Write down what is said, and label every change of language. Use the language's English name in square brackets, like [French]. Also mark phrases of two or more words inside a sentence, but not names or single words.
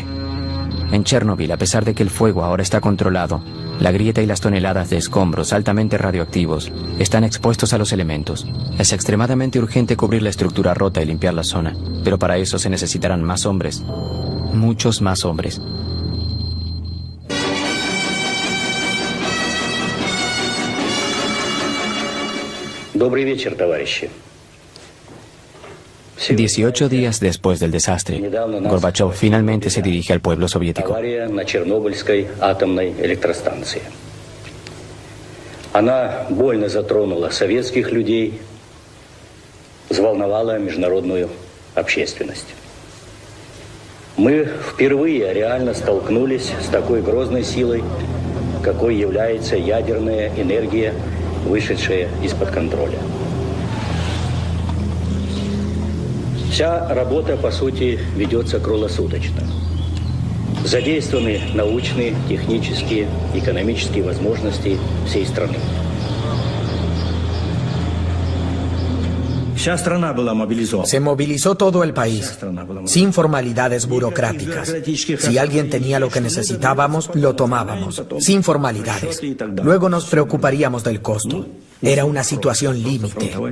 [Spanish] En Chernóbil, a pesar de que el fuego ahora está controlado, la grieta y las toneladas de escombros altamente radioactivos están expuestos a los elementos. Es extremadamente urgente cubrir la estructura rota y limpiar la zona, pero para eso se necesitarán más hombres. Muchos más hombres. [Russian] Добрый вечер, товарищи. [Spanish] 18 días después del desastre, Gorbachov finalmente se dirige al pueblo soviético. [Russian] Авария на Чернобыльской атомной электростанции. Она больно затронула советских людей, взволновала международную общественность. Мы впервые реально столкнулись с такой грозной силой, какой является ядерная энергия, вышедшая из-под контроля. Вся работа, по сути, ведется круглосуточно. Задействованы научные, технические, экономические возможности всей страны. [Spanish] Se movilizó todo el país, sin formalidades burocráticas. Si alguien tenía lo que necesitábamos, lo tomábamos, sin formalidades. Luego nos preocuparíamos del costo. Era una situación límite.